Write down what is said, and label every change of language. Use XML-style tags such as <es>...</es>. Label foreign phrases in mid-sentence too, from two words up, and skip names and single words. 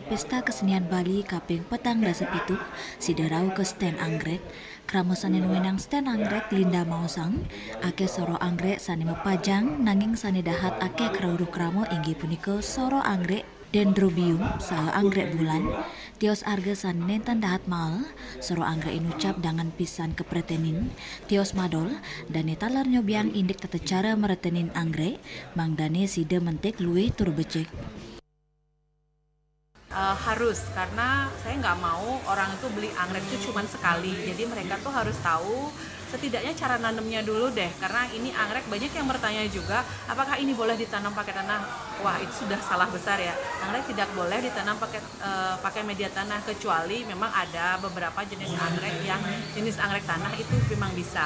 <ban>Pesta Kesenian Bali Kaping Petang Dasa Pitu, siderau ke stand anggrek, krama sani nuwenang stand anggrek Linda Mausang, ake soro anggrek sani mepajang, nanging sani dahat ake krauru krama inggi punika soro anggrek Dendrobium saha anggrek bulan, tios arga san nentan dahat mal, soro anggrek inucap dengan pisan kepretenin, tios madol, dan talar nyobiang indik tata cara meretenin anggrek, mang dane sida mentek luwih tur becek.</ban> <id>Harus, karena saya nggak mau orang itu beli anggrek itu cuma sekali. Jadi mereka tuh harus tahu setidaknya cara nanemnya dulu deh. Karena ini anggrek banyak yang bertanya juga, apakah ini boleh ditanam pakai tanah? Wah, itu sudah salah besar ya. Anggrek tidak boleh ditanam pakai media tanah, kecuali memang ada beberapa jenis anggrek yang jenis anggrek tanah itu memang bisa.</id>